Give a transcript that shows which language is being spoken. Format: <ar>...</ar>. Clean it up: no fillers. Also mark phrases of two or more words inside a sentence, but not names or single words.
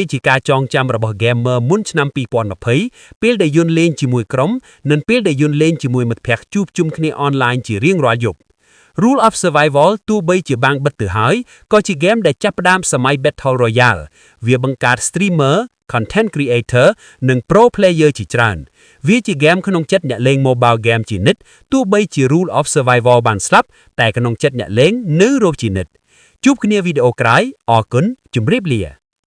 <km>ជាការចងចាំរបស់ gamer មុនឆ្នាំ2020ពេលដែលយន្តលេងជាមួយក្រុមនិងពេលដែលយន្តលេងជាមួយមិត្តភ័ក្តិជួបជុំគ្នា online ជារៀងរាល់យប់ Rule of Survival ទោះបីជាបាំងបិទទៅហើយក៏ជាហ្គេមដែលចាប់ផ្ដើមសម័យ Battle Royale វាបង្កើត</km> <en>streamer, content creator</en> <km>និង</km> <en>pro player</en> <km>ជាច្រើនវាជាហ្គេមក្នុងចិត្តអ្នកលេង</km> <en>mobile game</en> <km>ជានិច្ចទោះបីជា Rule of Survival បានស្លាប់តែក្នុងចិត្តអ្នកលេងនៅរស់ជានិច្ចជួបគ្នាវីដេអូក្រោយអរគុណជម្រាបលា</km>